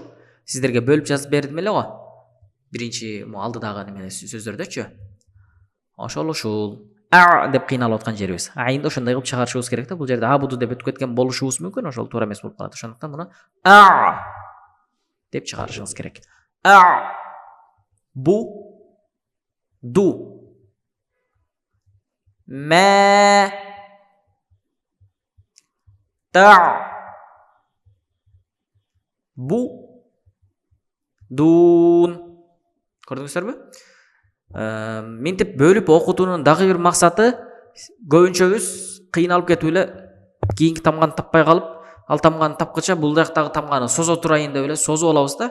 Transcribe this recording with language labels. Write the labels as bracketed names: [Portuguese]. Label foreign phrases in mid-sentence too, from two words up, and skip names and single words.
[Kyrgyz] Сиздерге бөлүп жазып бердим эле го. Биринчи алдыдагы неме сөздөрдөчү. Ошол ушул деп кыйналып аткан жерибиз. Айында ошондой кылып чыгарышыбыз керек да. Бул жерде абуду деп өтүп кеткен болушубуз мүмкүн, ошол туура эмес болуп калат. Ошондуктан муну деп чыгарышыбыз керек. [Arabic] Бу ду ма та бу дун. [Kyrgyz] Көрдүңүздөрбү? Мынтип бөлүп окутуунун дагы бир максаты көбүнчөбүз кыйналып кетип эле кийинки тамганы таппай калып, ал тамганы тапкыча бул жактагы тамганы созо турайын деп эле созуп алабыз да.